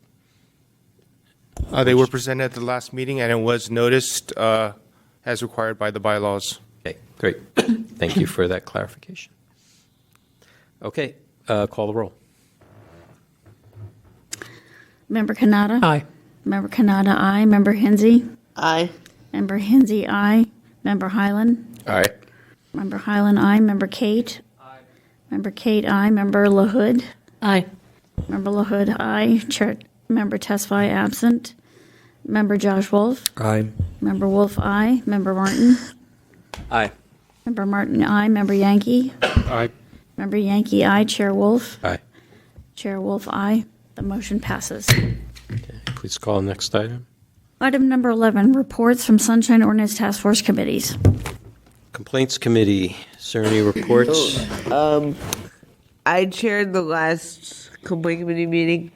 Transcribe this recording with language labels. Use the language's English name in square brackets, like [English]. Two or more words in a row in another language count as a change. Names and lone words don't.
[English] They were presented at the last meeting, and it was noticed as required by the bylaws. Okay, great. Thank you for that clarification. Okay, call the roll. Member Kanata? Aye. Member Kanata, aye. Member Hinsey? Aye. Member Hinsey, aye. Member Highland? All right. Member Highland, aye. Member Kate? Aye. Member Kate, aye. Member LaHood? Aye. Member LaHood, aye. Member Tesfaye, absent. Member Josh Wolf? Aye. Member Wolf, aye. Member Martin? Aye. Member Martin, aye. Member Yankee? Aye. Member Yankee, aye. Chair Wolf? Aye. Chair Wolf, aye. The motion passes. Okay, please call the next item. Item number 11, reports from Sunshine Ordinance Task Force committees. Complaints Committee. Is there any reports? I chaired the last complaint committee meeting.